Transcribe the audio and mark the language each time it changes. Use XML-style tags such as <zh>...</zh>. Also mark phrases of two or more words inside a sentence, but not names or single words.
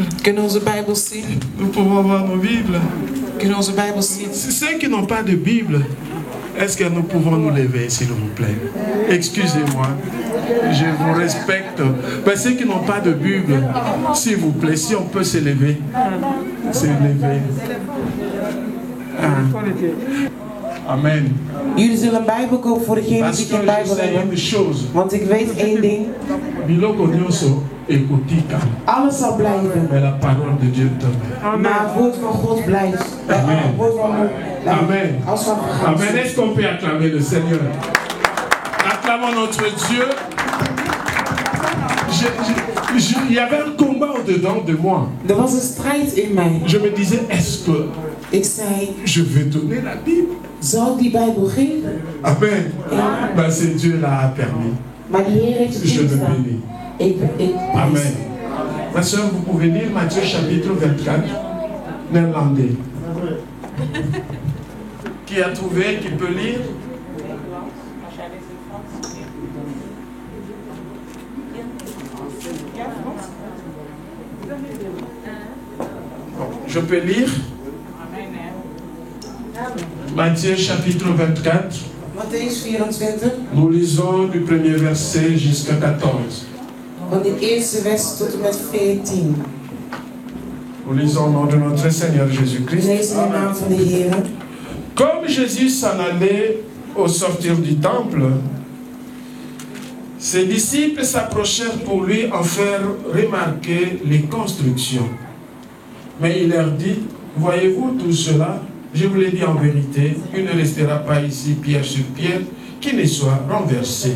<nl>Kunnen onze Bijbel zien?</nl> <fr>Nous pouvons voir nos Bibles.</fr> <nl>Kunnen onze Bijbel zien?</nl> <fr>Ceux qui n'ont pas de Bible, est-ce que nous pouvons nous lever, s'il vous plaît? Excusez-moi, je vous respecte. Mais ceux qui n'ont pas de Bible, s'il vous plaît, si on peut se lever. Se lever. Amen.</fr> <nl>Jullie zullen een Bijbel kopen voor degenen</nl> <fr>Parce</fr> <nl>die</nl> <fr>que</fr> <nl>geen</nl> <fr>je</fr> <nl>Bijbel</nl> <fr>sais</fr> <nl>hebben.</nl> <fr>une chose.</fr> <nl>Want ik weet één ding.</nl> <ln>Biloko nyonso ekotika.</ln> <nl>Alles zal blijven.</nl> <fr>Mais la parole de Dieu demeure.</fr> <nl>Maar het woord van God blijft. Amen. Het woord van God blijft. Amen. Als van Amen.</nl> <fr>Est-ce qu'on peut acclamer le Seigneur? Acclamons notre Dieu. Il y avait un combat au-dedans de moi.</fr> <nl>Er was een strijd in mij.</nl> <fr>Je me disais, est-ce que</fr> <nl>Ik zei,</nl> <fr>je vais donner la Bible?</fr> <nl>zal ik die Bijbel geven?</nl> <fr>Amen. Ben, c'est Dieu l'a permis.</fr> <nl>Maar de Heer heeft het</nl> <fr>Je le</fr> <nl>toegestaan.</nl> <fr>bénis. Amen. Ma soeur, vous pouvez lire Matthieu chapitre 24, néerlandais. Qui a trouvé, qui peut lire? Je peux lire Matthieu chapitre 24.</fr> <nl>Matthäus 24.</nl> <fr>Nous lisons du premier verset jusqu'à 14.</fr> <nl>Van de eerste vers tot en met 14.</nl> <fr>Nous lisons au nom de notre Seigneur Jésus-Christ.</fr> <nl>Lees in de naam van de Heer.</nl> <fr>Comme Jésus s'en allait au sortir du temple, ses disciples s'approchèrent pour lui en faire remarquer les constructions. Mais il leur dit, voyez-vous tout cela? Je vous l'ai dit en vérité, il ne restera pas ici pierre sur pierre qui ne soit renversé.</fr>